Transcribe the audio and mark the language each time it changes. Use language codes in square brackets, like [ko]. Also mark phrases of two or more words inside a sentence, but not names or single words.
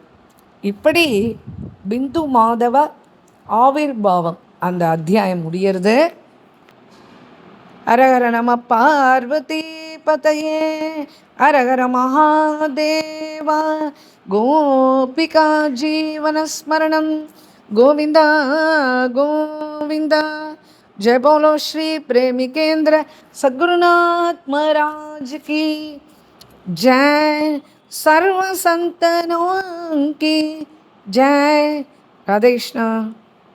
[ta] இப்படி பிந்து மாதவ ஆவிர்பாவம் அந்த அத்தியாயம் முடிகிறது. [sa] हरहर नम पार्वती पतये, हरहर महादेवा. गोपिका जीवनस्मरणम् गोविन्दा गोविन्दा. [hi] जय बोलो श्री प्रेमिकेंद्र सद्गुरुनाथ महाराज की जय। सर्व संतनों की जय। राधे कृष्ण।